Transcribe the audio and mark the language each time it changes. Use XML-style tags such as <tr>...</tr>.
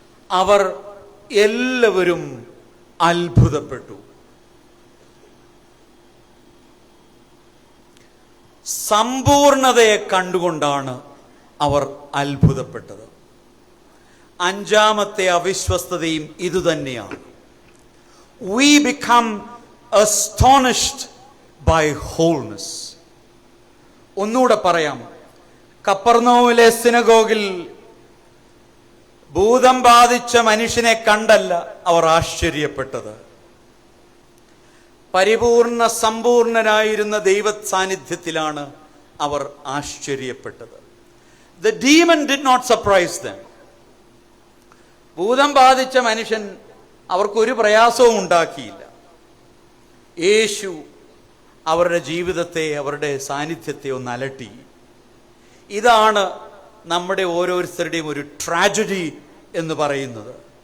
<ml>അവർ എല്ലാവരും അത്ഭുതപ്പെട്ടു. സമ്പൂർണതയെ കണ്ടുകൊണ്ടാണ് അവർ അത്ഭുതപ്പെട്ടത്. അഞ്ചാമത്തെ അവിശ്വസ്തതയും ഇതുതന്നെയാണ്.</ml> <en>We become astonished by wholeness.</en> <ml>ഒന്നുകൂടെ പറയാം. കപ്പർനൗമിലെ സിനഗോഗിൽ ഭൂതം ബാധിച്ച മനുഷ്യനെ കണ്ടല്ല അവർ ആശ്ചര്യപ്പെട്ടത്, പരിപൂർണ സമ്പൂർണനായിരുന്ന ദൈവ സാന്നിധ്യത്തിലാണ് അവർ ആശ്ചര്യപ്പെട്ടത്.</ml> <en>The demon did not surprise them.</en> <ml>ഭൂതം ബാധിച്ച മനുഷ്യൻ അവർക്കൊരു പ്രയാസവും ഉണ്ടാക്കിയില്ല. യേശു അവരുടെ ജീവിതത്തെ, അവരുടെ സാന്നിധ്യത്തെ ഒന്ന് അലട്ടി. ഇതാണ് നമ്മുടെ ഓരോരുത്തരുടെയും ഒരു ട്രാജഡി എന്ന് പറയുന്നത്.</ml>